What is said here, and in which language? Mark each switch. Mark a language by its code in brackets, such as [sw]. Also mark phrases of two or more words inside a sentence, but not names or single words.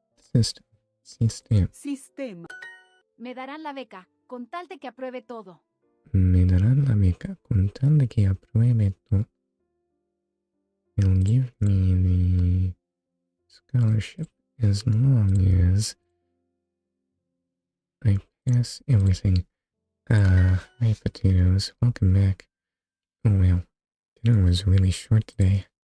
[en] System. [es] Sistema. Me darán la beca, con tal de que apruebe todo. Me darán la beca con tal de que apruebe todo. [en] They'll give me the scholarship as long as I pass everything. Hi potatoes, welcome back. Oh well, dinner was really short today.